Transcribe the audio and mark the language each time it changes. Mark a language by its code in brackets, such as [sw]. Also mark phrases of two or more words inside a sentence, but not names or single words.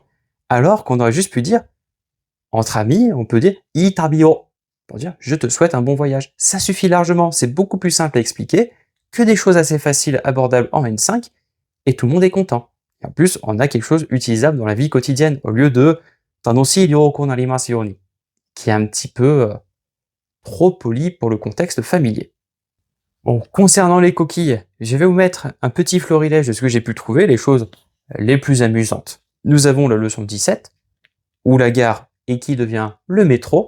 [fr] Alors qu'on aurait juste pu dire, entre amis, on peut dire « itabio » pour dire « je te souhaite un bon voyage ». Ça suffit largement, c'est beaucoup plus simple à expliquer que des choses assez faciles, abordables en N5, et tout le monde est content. Et en plus, on a quelque chose utilisable dans la vie quotidienne, au lieu de « [ja] 楽しい旅行なりますように [fr] », qui est un petit peu trop poli pour le contexte familier. Bon, concernant les coquilles, je vais vous mettre un petit florilège de ce que j'ai pu trouver, les choses les plus amusantes. Nous avons la leçon 17, où la gare et qui devient le métro.